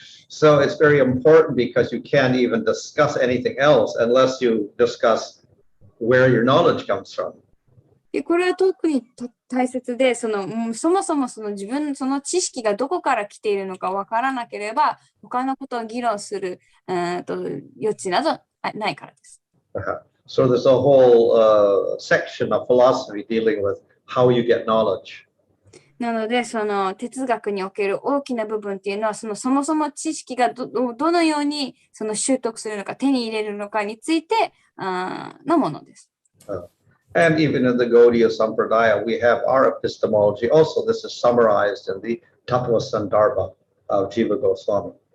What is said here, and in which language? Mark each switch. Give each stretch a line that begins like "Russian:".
English: So it's very important because you can't even discuss anything else unless you discuss where your knowledge comes from.
Japanese: で、これは特に大切で、そもそもその自分、その知識がどこから来ているのかわからなければ、他のことを議論する余地などないからです。
English: So there's a whole section of philosophy dealing with how you get knowledge.
Japanese: なので、その哲学における大きな部分っていうのは、そもそも知識がどのようにその習得するのか、手に入れるのかについてのものです。
English: And even in the Gaudiya Sampradaya, we have our epistemology. Also, this is summarized in the Tattva Sandarbha of Jiva Goswami.